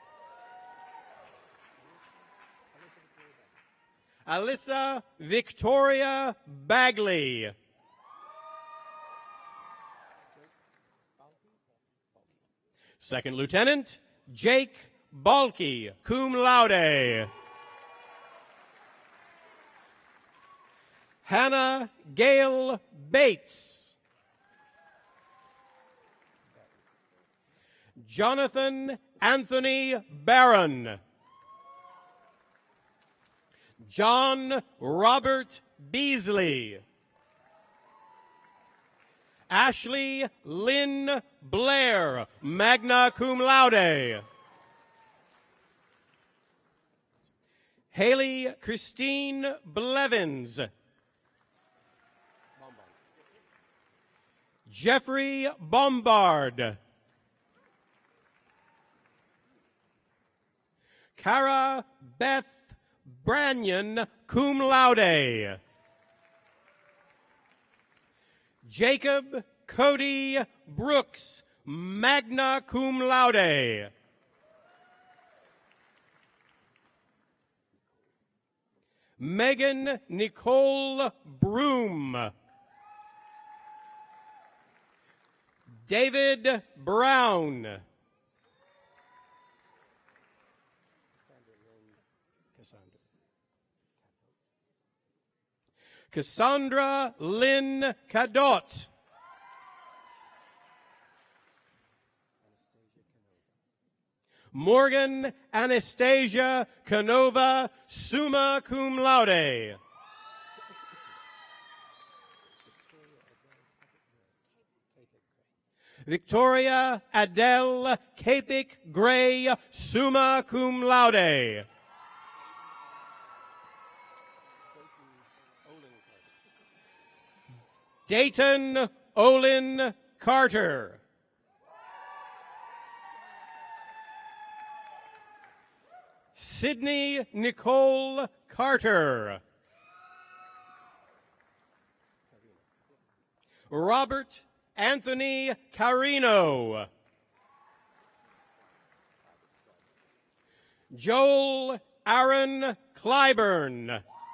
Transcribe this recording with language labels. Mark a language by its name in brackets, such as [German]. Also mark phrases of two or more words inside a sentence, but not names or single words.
[English] Alyssa Victoria Bagley, Second Lieutenant Jake Balke, [Latin] cum laude, [English] Hannah Gail Bates, Jonathan Anthony Barron, John Robert Beasley, Ashley Lynn Blair, [Latin] magna cum laude, [English] Haley Christine Blevins, Jeffrey Bombard, Cara Beth Branyan, [Latin] cum laude, [English] Jacob Cody Brooks, [Latin] magna cum laude, [English] Megan Nicole Broom, David Brown, Cassandra Lynn Cadot, Morgan Anastasia Canova, [Latin] summa cum laude, [English] Victoria Adele Capek Gray, [Latin] summa cum laude, [English] Dayton Olin Carter, Sydney Nicole Carter, Robert Anthony Carino, Joel Aaron Clyburn,